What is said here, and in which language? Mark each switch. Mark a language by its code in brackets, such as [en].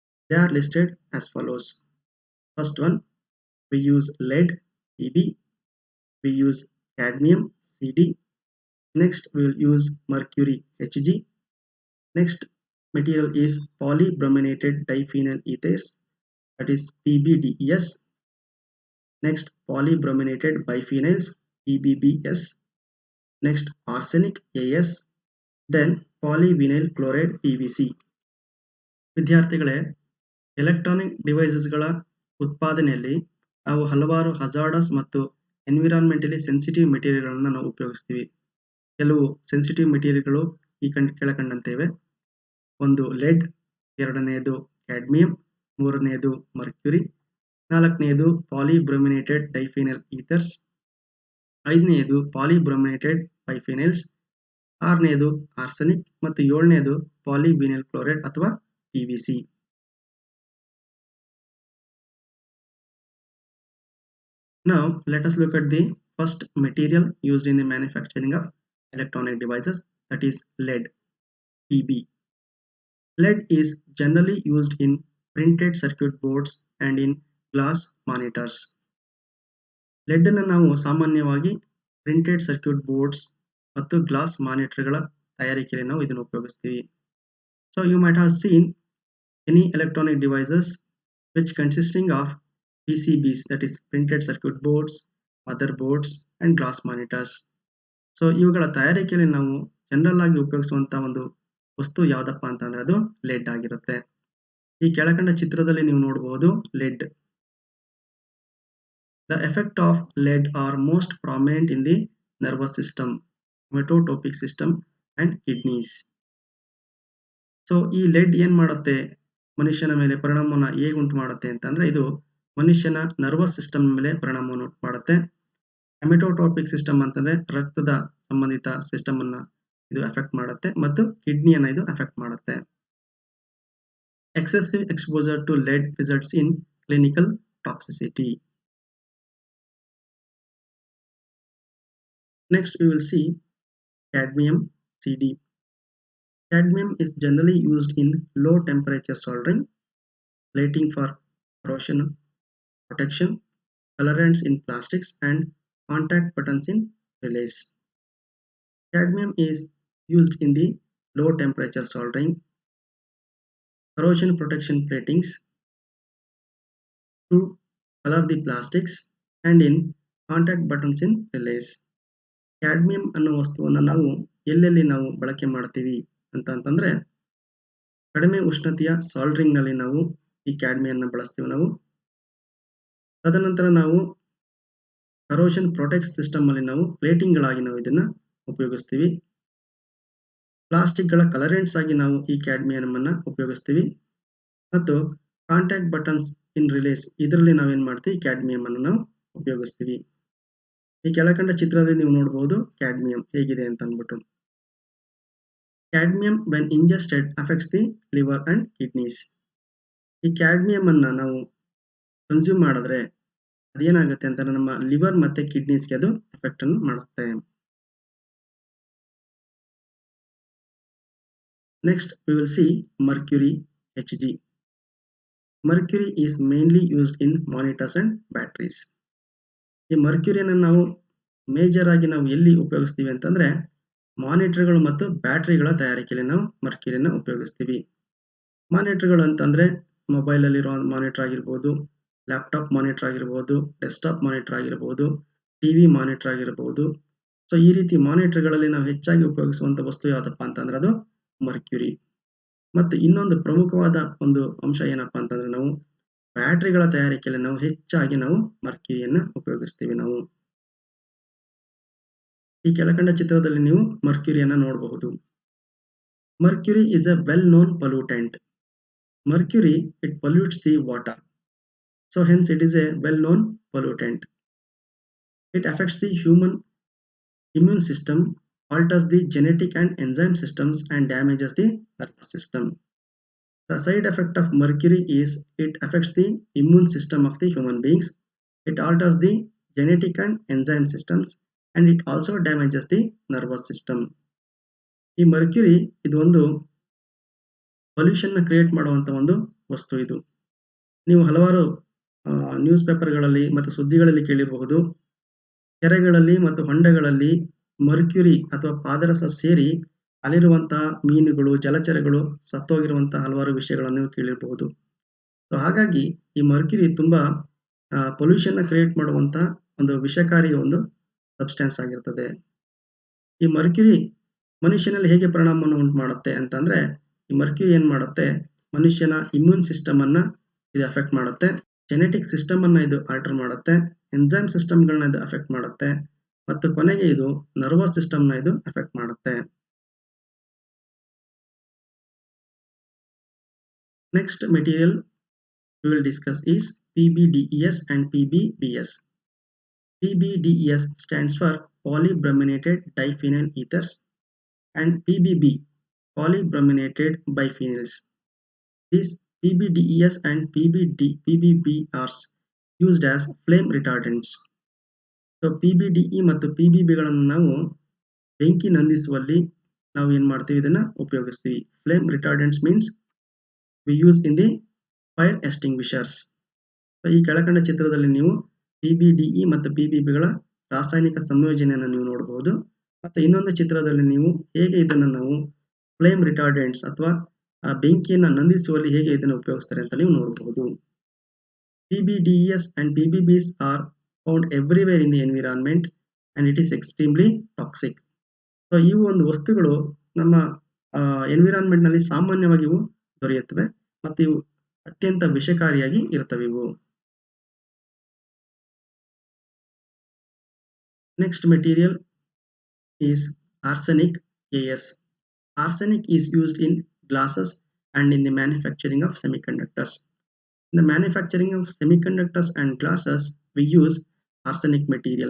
[en] They are listed as follows. First one, we use lead, Pb, we use cadmium, Cd, next we will use mercury, Hg, next material is polybrominated diphenyl ethers, that is PBDES, next polybrominated biphenyls, PBBS, next arsenic, AS, then polyvinyl chloride, PVC. [kn] ವಿದ್ಯಾರ್ಥಿಗಳೇ, electronic ಡಿವೈಸಸ್ಗಳ ಉತ್ಪಾದನೆಯಲ್ಲಿ ನಾವು ಹಲವಾರು hazardous ಮತ್ತು environmentally sensitive ಮೆಟೀರಿಯಲ್ಗಳನ್ನು ನಾವು ಉಪಯೋಗಿಸ್ತೀವಿ. ಕೆಲವು sensitive ಮೆಟೀರಿಯಲ್ಗಳು ಈ ಕೆಳಕಂಡಂತೆ ಇವೆ. ಒಂದು ಲೆಡ್, ಎರಡನೆಯದು ಕ್ಯಾಡ್ಮಿಯಂ, ಮೂರನೆಯದು ಮರ್ಕ್ಯುರಿ, ನಾಲ್ಕನೆಯದು ಪಾಲಿಬ್ರೊಮಿನೇಟೆಡ್ ಡೈಫಿನೈಲ್ ಈಥರ್ಸ್, ಐದನೆಯದು ಪಾಲಿಬ್ರೊಮಿನೇಟೆಡ್ ಬೈಫಿನೈಲ್ಸ್, ಆರನೆಯದು ಆರ್ಸೆನಿಕ್ ಮತ್ತು ಏಳನೆಯದು ಪಾಲಿವಿನೈಲ್ ಕ್ಲೋರೈಡ್ ಅಥವಾ PVC. [en] Now let us look at the first material used in the manufacturing of electronic devices, that is lead, Pb. Lead is generally used in printed circuit boards and in glass monitors. [kn] lead ಅನ್ನು ನಾವು ಸಾಮಾನ್ಯವಾಗಿ printed circuit boards ಮತ್ತು glass ಮಾನಿಟರ್ಗಳ ತಯಾರಿಕೆಯಲ್ಲಿ ನಾವು ಇದನ್ನು ಉಪಯೋಗಿಸ್ತೀವಿ. [en] So you might have seen any electronic devices which consisting of PCBs, that is printed circuit boards, motherboards and glass monitors. [kn] So ಇವುಗಳ ತಯಾರಿಕೆಯಲ್ಲಿ ನಾವು ಜನರಲ್ ಆಗಿ ಉಪಯೋಗಿಸುವಂತ ಒಂದು ವಸ್ತು ಯಾವುದಪ್ಪ ಅಂತಂದ್ರೆ ಅದು ಲೆಡ್ ಆಗಿರುತ್ತೆ. ಈ ಕೆಳಕಂಡ ಚಿತ್ರದಲ್ಲಿ ನೀವು ನೋಡಬಹುದು LED. [en] The effect of lead are most prominent in the nervous system, mitotopic system and kidneys. [kn] So ಈ ಲೆಡ್ ಏನ್ ಮಾಡುತ್ತೆ, ಮನುಷ್ಯನ ಮೇಲೆ ಪರಿಣಾಮವನ್ನು ಹೇಗೆ ಉಂಟು ಮಾಡುತ್ತೆ ಅಂತಂದ್ರೆ ಇದು ಮನುಷ್ಯನ ನರ್ವಸ್ ಸಿಸ್ಟಮ್ ಮೇಲೆ ಪರಿಣಾಮವನ್ನು ಉಂಟು ಮಾಡುತ್ತೆ. ಹೆಮಟೋಟ್ರೋಪಿಕ್ ಸಿಸ್ಟಮ್ ಅಂತಂದ್ರೆ ರಕ್ತದ ಸಂಬಂಧಿತ ಸಿಸ್ಟಮ್ ಅನ್ನ ಇದು ಎಫೆಕ್ಟ್ ಮಾಡುತ್ತೆ ಮತ್ತು ಕಿಡ್ನಿಯನ್ನು ಇದು ಎಫೆಕ್ಟ್ ಮಾಡುತ್ತೆ. [en] Excessive exposure to lead results in clinical toxicity. Next we will see cadmium, Cd. Cadmium is generally used in low temperature soldering, plating for corrosion protection, colorants in plastics and contact buttons in relays. Cadmium is used in the low temperature soldering, corrosion protection platings, to color the plastics and in contact buttons in relays. [kn] Cadmium ಅನ್ನೋ ವಸ್ತುವನ್ನು ನಾವು ಎಲ್ಲೆಲ್ಲಿ ನಾವು ಬಳಕೆ ಮಾಡ್ತೀವಿ ಅಂತಂದ್ರೆ ಕಡಿಮೆ ಉಷ್ಣತೆಯ ಸಾಲ್ಡ್ರಿಂಗ್ ನಲ್ಲಿ ನಾವು ಈ ಕ್ಯಾಡ್ಮಿಯಂ ಬಳಸ್ತೀವಿ ನಾವು. ತದನಂತರ ನಾವು ಕರೋಷನ್ ಪ್ರೊಟೆಕ್ಟ್ ಸಿಸ್ಟಮ್ ಅಲ್ಲಿ ನಾವು ಪ್ಲೇಟಿಂಗ್ ಗಳಾಗಿ ನಾವು ಇದನ್ನ ಉಪಯೋಗಿಸ್ತೀವಿ. ಪ್ಲಾಸ್ಟಿಕ್ ಗಳ ಕಲರೆಂಟ್ಸ್ ಆಗಿ ನಾವು ಈ ಕ್ಯಾಡ್ಮಿಯಂ ಅನ್ನ ಉಪಯೋಗಿಸ್ತೀವಿ ಮತ್ತು [en] contact buttons in relays [kn] ಇದರಲ್ಲಿ ನಾವೇನ್ ಮಾಡ್ತೀವಿ, ಕ್ಯಾಡ್ಮಿಯಂ ಅನ್ನು ನಾವು ಉಪಯೋಗಿಸ್ತೀವಿ. ಈ ಕೆಳಕಂಡ ಚಿತ್ರದಲ್ಲಿ ನೀವು ನೋಡಬಹುದು ಕ್ಯಾಡ್ಮಿಯಂ ಹೇಗಿದೆ ಅಂತ ಅಂದ್ಬಿಟ್ಟು. [en] Cadmium when ingested affects the liver and kidneys. [kn] ಈ ಕ್ಯಾಡ್ಮಿಯಂ ಅನ್ನ ನಾವು ಕನ್ಸ್ಯೂಮ್ ಮಾಡಿದ್ರೆ ಅದೇನಾಗುತ್ತೆ ಅಂತ ನಮ್ಮ ಲಿವರ್ ಮತ್ತೆ ಕಿಡ್ನೀಸ್ಗೆ ಅದು ಎಫೆಕ್ಟ್ ಅನ್ನು ಮಾಡುತ್ತೆ. [en] Next we will see mercury, Hg. Mercury is mainly used in monitors and batteries. [kn] ಈ ಮರ್ಕ್ಯುರಿಯನ್ನು ನಾವು ಮೇಜರ್ ಆಗಿ ನಾವು ಎಲ್ಲಿ ಉಪಯೋಗಿಸ್ತೀವಿ ಅಂತಂದ್ರೆ ಮಾನಿಟರ್ಗಳು ಮತ್ತು ಬ್ಯಾಟರಿಗಳ ತಯಾರಿಕೆಯಲ್ಲಿ ನಾವು ಮರ್ಕ್ಯುರಿಯನ್ನು ಉಪಯೋಗಿಸ್ತೀವಿ. ಮಾನಿಟರ್ಗಳು ಅಂತಂದ್ರೆ ಮೊಬೈಲ್ ಅಲ್ಲಿರೋ ಮಾನಿಟರ್ ಆಗಿರ್ಬೋದು, ಲ್ಯಾಪ್ಟಾಪ್ ಮಾನಿಟರ್ ಆಗಿರ್ಬೋದು, ಡೆಸ್ಕ್ಟಾಪ್ ಮಾನಿಟರ್ ಆಗಿರ್ಬೋದು, ಟಿವಿ ಮಾನಿಟರ್ ಆಗಿರ್ಬೋದು. ಸೊ ಈ ರೀತಿ ಮಾನಿಟರ್ಗಳಲ್ಲಿ ನಾವು ಹೆಚ್ಚಾಗಿ ಉಪಯೋಗಿಸುವಂತ ವಸ್ತು ಯಾವುದಪ್ಪ ಅಂತಂದ್ರೆ ಅದು ಮರ್ಕ್ಯುರಿ. ಮತ್ತು ಇನ್ನೊಂದು ಪ್ರಮುಖವಾದ ಒಂದು ಅಂಶ ಏನಪ್ಪಾ ಅಂತಂದ್ರೆ ನಾವು ಬ್ಯಾಟರಿಗಳ ತಯಾರಿಕೆಯಲ್ಲಿ ನಾವು ಹೆಚ್ಚಾಗಿ ನಾವು ಮರ್ಕ್ಯುರಿಯನ್ನು ಉಪಯೋಗಿಸ್ತೀವಿ ನಾವು. ಈ ಕೆಳಕಂಡ ಚಿತ್ರದಲ್ಲಿ ನೀವು ಮರ್ಕ್ಯುರಿಯನ್ನು ನೋಡಬಹುದು. [en] Mercury is a well known pollutant. Mercury, it pollutes the water. So hence it is a well known pollutant. It affects the human immune system, alters the genetic and enzyme systems and damages the nervous system. The side effect of mercury is it affects the immune system of the human beings. It alters the genetic and enzyme systems, and it also damages the nervous system. [kn] ಈ Mercury ಇದು ಒಂದು ಪೊಲ್ಯೂಷನ್ನ create ಮಾಡುವಂಥ ಒಂದು ವಸ್ತು ಇದು. ನೀವು ಹಲವಾರು news ಪೇಪರ್ಗಳಲ್ಲಿ ಮತ್ತು ಸುದ್ದಿಗಳಲ್ಲಿ ಕೇಳಿರಬಹುದು. ಕೆರೆಗಳಲ್ಲಿ ಮತ್ತು ಹೊಂಡಗಳಲ್ಲಿ ಮರ್ಕ್ಯುರಿ ಅಥವಾ ಪಾದರಸ ಸೇರಿ ಅಲ್ಲಿರುವಂತಹ ಮೀನುಗಳು, ಜಲಚರಗಳು ಸತ್ತೋಗಿರುವಂತಹ ಹಲವಾರು ವಿಷಯಗಳನ್ನು ನೀವು ಕೇಳಿರಬಹುದು. ಸೊ ಹಾಗಾಗಿ ಈ ಮರ್ಕ್ಯುರಿ ತುಂಬಾ ಪೊಲ್ಯೂಷನ್ನ ಕ್ರಿಯೇಟ್ ಮಾಡುವಂಥ ಒಂದು ವಿಷಕಾರಿ ಒಂದು ಸಬ್ಸ್ಟೆನ್ಸ್ ಆಗಿರ್ತದೆ. ಈ ಮರ್ಕ್ಯುರಿ ಮನುಷ್ಯನಲ್ಲಿ ಹೇಗೆ ಪರಿಣಾಮವನ್ನು ಉಂಟು ಮಾಡುತ್ತೆ ಅಂತಂದ್ರೆ, ಈ ಮರ್ಕ್ಯುರಿ ಏನು ಮಾಡುತ್ತೆ, ಮನುಷ್ಯನ ಇಮ್ಯೂನ್ ಸಿಸ್ಟಮ್ ಅನ್ನ ಇದು ಅಫೆಕ್ಟ್ ಮಾಡುತ್ತೆ, ಜೆನೆಟಿಕ್ ಸಿಸ್ಟಮ್ ಅನ್ನ ಇದು ಆಲ್ಟರ್ ಮಾಡುತ್ತೆ, ಎಂಜೈಮ್ ಸಿಸ್ಟಮ್ಗಳನ್ನ ಇದು ಅಫೆಕ್ಟ್ ಮಾಡುತ್ತೆ, ಮತ್ತು ಕೊನೆಗೆ ಇದು ನರ್ವಸ್ ಸಿಸ್ಟಮ್ನ ಇದು ಅಫೆಕ್ಟ್ ಮಾಡುತ್ತೆ. [en] Next material we will discuss is PBDES and PBBS. PBDES stands for polybrominated diphenyl ethers and PBB polybrominated biphenyls. These PBDES and PBB are used as flame retardants. [kn] So PBDE ಮತ್ತು PBBಗಳನ್ನು ನಾವು ಬೆಂಕಿ ನಂದಿಸುವಲ್ಲಿ ನಾವು ಏನು ಮಾಡ್ತೀವಿ, ಇದನ್ನು ಉಪಯೋಗಿಸ್ತೀವಿ. [en] Flame retardants means we use in the fire extinguishers. [kn] ಈ ಕೆಳಕಂಡ ಚಿತ್ರದಲ್ಲಿ ನೀವು PBDE ಮತ್ತು PBBಗಳ ರಾಸಾಯನಿಕ ಸಂಯೋಜನೆಯನ್ನು ನೀವು ನೋಡಬಹುದು. ಮತ್ತು ಇನ್ನೊಂದು ಚಿತ್ರದಲ್ಲಿ ನೀವು ಹೇಗೆ ಇದನ್ನು ನಾವು ಫ್ಲೇಮ್ ರಿಟಾರ್ಡೆಂಟ್ಸ್ ಅಥವಾ ಬೆಂಕಿಯನ್ನು ನಂದಿಸುವಲ್ಲಿ ಹೇಗೆ ಇದನ್ನು ಉಪಯೋಗಿಸ್ತಾರೆ ಅಂತ ನೀವು ನೋಡಬಹುದು. [en] PBDES and PBBs are found everywhere in the environment and it is extremely toxic. [kn] So ಇವು ಒಂದು ವಸ್ತುಗಳು ನಮ್ಮ ಎನ್ವಿರಾನ್ಮೆಂಟ್ನಲ್ಲಿ ಸಾಮಾನ್ಯವಾಗಿ ಇವು ದೊರೆಯುತ್ತವೆ ಮತ್ತು ಇವು ಅತ್ಯಂತ ವಿಷಕಾರಿಯಾಗಿ ಇರ್ತವೆ ಇವು. [en] Next material is arsenic AS. Arsenic is used in glasses and in the manufacturing of semiconductors. In the manufacturing of semiconductors and glasses, we use arsenic material.